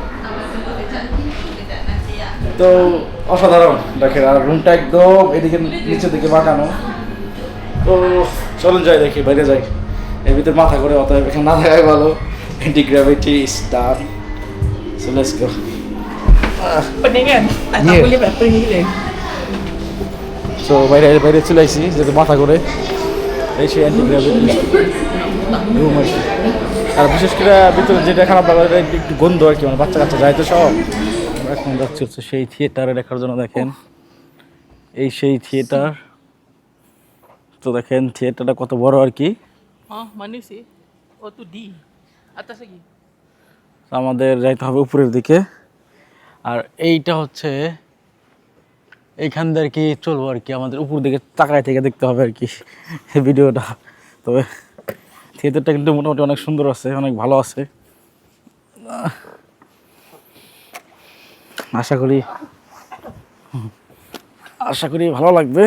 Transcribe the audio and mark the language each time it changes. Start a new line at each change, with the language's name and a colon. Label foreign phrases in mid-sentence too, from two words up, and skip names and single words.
Bangla: তো অসাধারণ দেখেন, আর রুমটা একদম এদিকে নিচের দিকে বাঁকানো। তো চলুন যাই দেখি, বাইরে যাই, এর ভিতরে মাথা করে অতএব এখানে না থাকাই ভালো।
English: anti gravity star, so let's go.
Malay: Pening kan? Tak boleh buat pening gila.
Bangla: সো বাইরে বাইরে চলে আসছি, যেহেতু মাথা করে এই সেই
English: anti gravity room
Bangla: আর কি। আর বিশেষ করে ভিতরে যেটা খারাপ লাগে একটু গন্ধ আর কি, মানে বাচ্চা কাচ্চা যায় তো সব। আমরা এখন যাচ্ছি হচ্ছে সেই থিয়েটারে দেখার জন্য। দেখেন এই সেই থিয়েটার, তো দেখেন থিয়েটারটা কত বড় আর কি।
Malay: Oh, mana sih? Oh, tu D. Atas lagi.
Bangla: আমাদের যাইতে হবে উপরের দিকে, আর এইটা হচ্ছে এইখান দিয়ে আর কি চলবো আর কি, আমাদের উপর দিকে তাকায় থেকে দেখতে হবে আর কি ভিডিওটা। তবে থিয়েটারটা কিন্তু মোটামুটি অনেক সুন্দর আছে, অনেক ভালো আছে, আশা করি ভালো লাগবে।